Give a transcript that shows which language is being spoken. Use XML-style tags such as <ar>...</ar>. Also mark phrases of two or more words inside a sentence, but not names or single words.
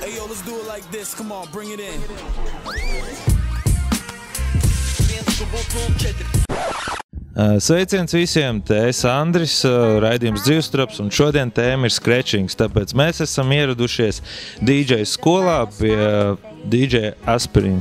<en>Hey, yo, let's do it like this. Come on, bring it in.</en> <lv>Sveiciens visiem, te es Andris, raidījums Dzīvstraps, un šodien tēma ir skrečings, tāpēc mēs esam ieradušies DJ skolā pie DJ Aspirīna.</lv>